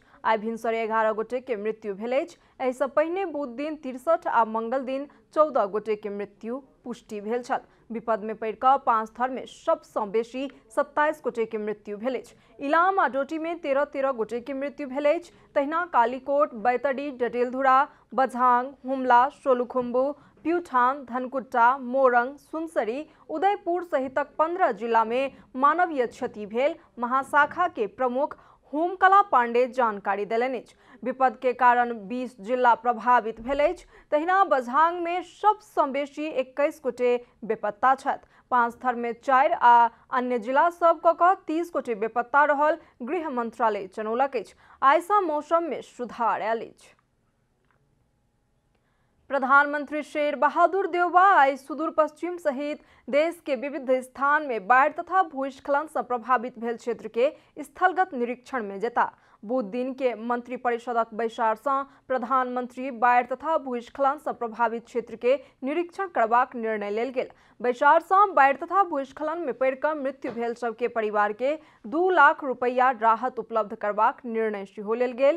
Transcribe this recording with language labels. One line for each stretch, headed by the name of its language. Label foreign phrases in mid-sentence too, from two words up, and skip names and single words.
Maithili: आई भिनसर 11 गोटे के मृत्यु भेल अछि। एहि सँ पहिने बुध दिन 63 आ मंगल दिन 14 गोटे के मृत्यु पुष्टि भेल छल। विपद में पड़ि कऽ 5 थर में सबसँ बेसी 27 गोटे के मृत्यु भेल अछि। इलाम आ डोटी में 13 गोटे के मृत्यु भेल अछि। तहिना कालीकोट, बैतडी, डडेलधुरा, बझांग, हुमला, सोलुखुम्बु, प्यूठान, धनकुट्टा, मोरंग, सुनसरी, उदयपुर सहितक 15 जिला में मानवीय क्षति भेल महाशाखा के प्रमुख होमकला पांडे जानकारी देलनि अछि। विपद के कारण 20 जिला प्रभावित भेल अछि। तहिना बझांग में सबसँ बेसी 21 गोटे बेपत्ता छथि। 5 थर में 4 आ अन्य जिला सब कऽ 30 गोटे बेपत्ता रहल गृह मंत्रालय जनौलक अछि। आइ सँ मौसम में सुधार आयल अछि। प्रधानमंत्री शेर बहादुर देउबा आई सुदूर पश्चिम सहित देश के विविध स्थान में बाढ़ तथा भूस्खलन से प्रभावित भेल क्षेत्र के स्थलगत निरीक्षण में जेता। बुध दिन के मंत्री परिषदक बैसार से प्रधानमंत्री बाढ़ तथा भूस्खलन से प्रभावित क्षेत्र के निरीक्षण करबाक निर्णय लेल गेल। बैसार से बाढ़ तथा भूस्खलन में पड़ि कऽ मृत्यु भेल सबके परिवार के 2 लाख रुपैया राहत उपलब्ध करबाक निर्णय सेहो लेल गेल।